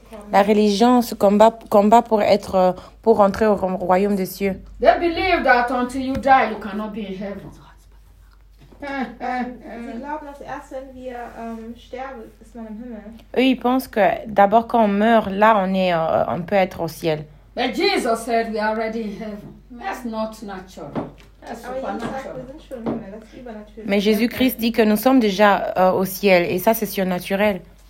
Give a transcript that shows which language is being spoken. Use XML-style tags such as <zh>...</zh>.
<fr>La religion se combat pour entrer au royaume des cieux.</fr> <en>They believe that until you die, you cannot be in heaven.</en> <de>Sie glauben, dass erst wenn wir sterben, ist man im Himmel.</de> <fr>Eux, ils pensent que d'abord quand on meurt, là on peut être au ciel.</fr> <en>But Jesus said we are already in heaven. That's not natural. That's supernatural.</en> <fr>Mais Jésus-Christ dit que nous sommes déjà au ciel et ça c'est surnaturel.</fr>